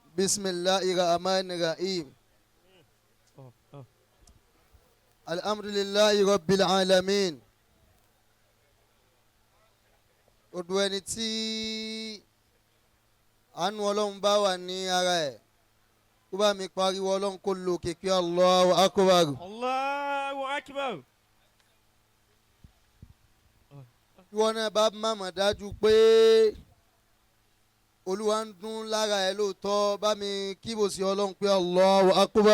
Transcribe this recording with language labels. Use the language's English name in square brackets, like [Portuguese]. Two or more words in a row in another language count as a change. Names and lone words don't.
[Arabic] بسم الله الرحمن الرحيم الحمد لله رب العالمين [Yoruba] odò ẹni tí àánú ọlọ́run bá wà ní ara ẹ̀ kó bá mi pariwo ọlọ́run kó lo kékeré [Arabic] الله أكبر. الله أكبر. [Yoruba] ìwọ náà bá màmá dájú pé olúwa ń dún lára ẹ̀ lóòótọ́ bá mi kíbò sí ọlọ́run pé [Arabic] الله أكبر.